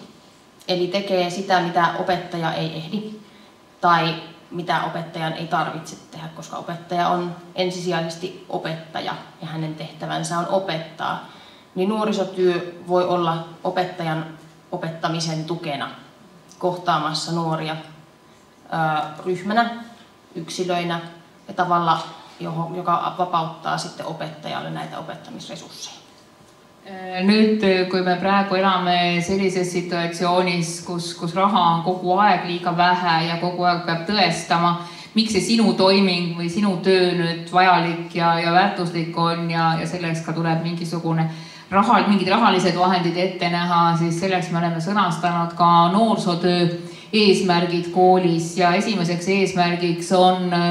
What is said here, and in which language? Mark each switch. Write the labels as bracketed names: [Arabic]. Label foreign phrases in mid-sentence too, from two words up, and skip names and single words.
[Finnish] Eli tekee sitä, mitä opettaja ei ehdi tai mitä opettajan ei tarvitse tehdä, koska opettaja on ensisijaisesti opettaja ja hänen tehtävänsä on opettaa. Niin nuorisotyö voi olla opettajan opettamisen tukena kohtaamassa nuoria ryhmänä, yksilöinä tavalla, joka vapauttaa sitten opettajalle näitä opettamisresursseja. [Estonian] Nüüd, kui me praegu elame sellises situatsioonis, kus raha on kogu aeg liiga vähe ja kogu aeg peab tõestama, miks see sinu toiming või sinu töö nüüd vajalik ja väärtuslik on ja selleks ka tuleb mingid rahalised vahendid ette näha, siis selleks me oleme sõnastanud ka noorsootöö eesmärgid koolis ja esimeseks eesmärgiks on